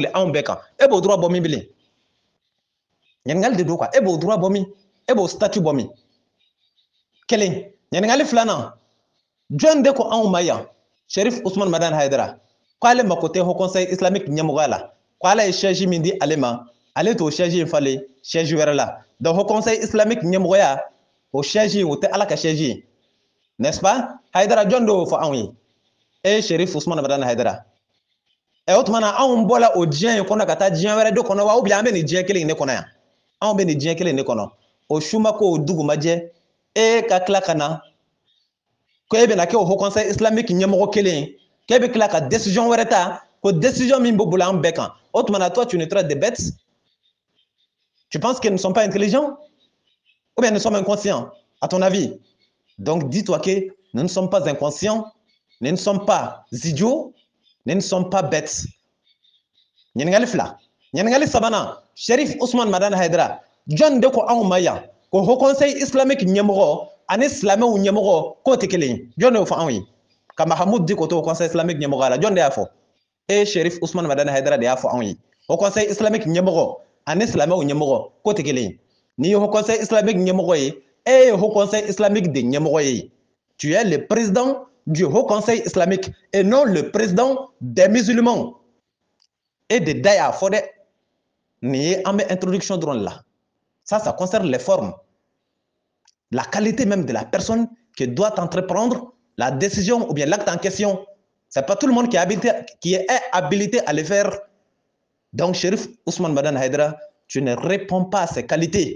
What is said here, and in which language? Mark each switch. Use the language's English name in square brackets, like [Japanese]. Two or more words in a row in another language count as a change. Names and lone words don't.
[Bambara] anw bɛɛ kan e b'o droit bɔ min bilen ɲininkali de don quoi e b'o droit bɔ min e b'o statut bɔ min kelen ɲininkali filanan jɔn de ko anw ma yan Cherif Ousmane Madane Haidara k'ale mako tɛ haut conseil islamique ɲɛmɔgɔya la k'ale ye siège min di ale ma ale t'o siège in falen siège wɛrɛ la donc haut conseil islamique ɲɛmɔgɔya o siège in o tɛ ala ka siège ye [French] n'est-ce pas [Bambara] Haidara jɔn de y'o fɔ anw ye e Cherif Ousmane Madane Haidara o tuma na anw bɔra o diɲɛ in kɔnɔ ka taa diɲɛ wɛrɛ de kɔnɔ wa [French] ou bien [Bambara] an bɛ nin diɲɛ kelen in de kɔnɔ yan anw bɛ nin diɲɛ kelen in de kɔnɔ o su ma ko o dugu ma jɛ e ka tila ka na ko e bɛna kɛ o haut conseil islamique ɲɛmɔgɔ kelen k'e bɛ tila ka décision wɛrɛ ta ko décision min bɛ boli an bɛɛ kan o tuma na [French] toi tu nous traites de bêtes tu penses que nous ne sommes pas intelligents ou bien nous sommes inconscients à ton avis donc dis-toi que nous ne sommes pas inconscients nous ne sommes pas idiots nous ne sommes pas bêtes [Bambara] ɲininkali fila ɲininkali sabanan Cherif Ousmane Madane Haidara jɔn de ko anw ma yan ko haut conseil islamique ɲɛmɔgɔ ani silamɛw ɲɛmɔgɔ k'o tɛ kelen ye jɔn de y'o fɔ anw ye ka Mahamudu di ko to haut conseil islamique ɲɛmɔgɔya la jɔn de y'a fɔ e Cherif Ousmane Madane Haidara de y'a fɔ anw ye haut conseil islamique ɲɛmɔgɔ ani silamɛw ɲɛmɔgɔ k'o tɛ kelen ye n'i ye haut conseil islamique ɲɛmɔgɔ ye e ye haut conseil islamique de ɲɛmɔgɔ ye [French] tu es le président du haut conseil islamique et non le président des musulmans et [Bambara] de da y'a fɔ dɛ nin ye an bɛ introduction dɔrɔn la [French] ça concerne les formes la qualité même de la personne qui doit entreprendre la décision ou bien l'acte en question. C'est pas tout le monde qui est habilité à le faire. Donc, Cherif Ousmane Madane Haidara, tu ne réponds pas à ses qualités.